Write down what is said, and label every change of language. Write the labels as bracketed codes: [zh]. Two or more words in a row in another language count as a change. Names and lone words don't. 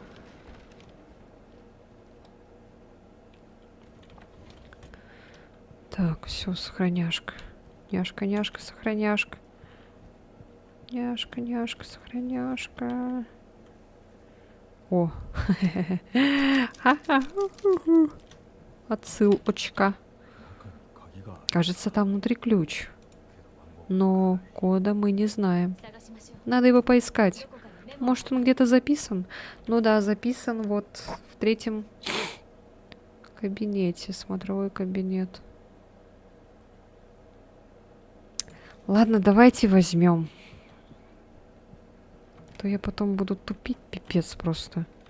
[ru] Так, все, сохраняшка. Няшка, няшка, сохраняшка. Няшка, няшка, сохраняшка. О. Отсылочка. [ja] 鍵がある [ru] Кажется, там внутри ключ. [ja] けど番号 [ru] Но кода мы не знаем. [ja] 探しましょう [ru] Надо его поискать. [ja] どこかにメモ [ru] Может, он где-то записан? Ну да, записан вот в 3-м кабинете. Смотровой кабинет. Ладно, давайте возьмем. То я потом буду тупить, пипец просто.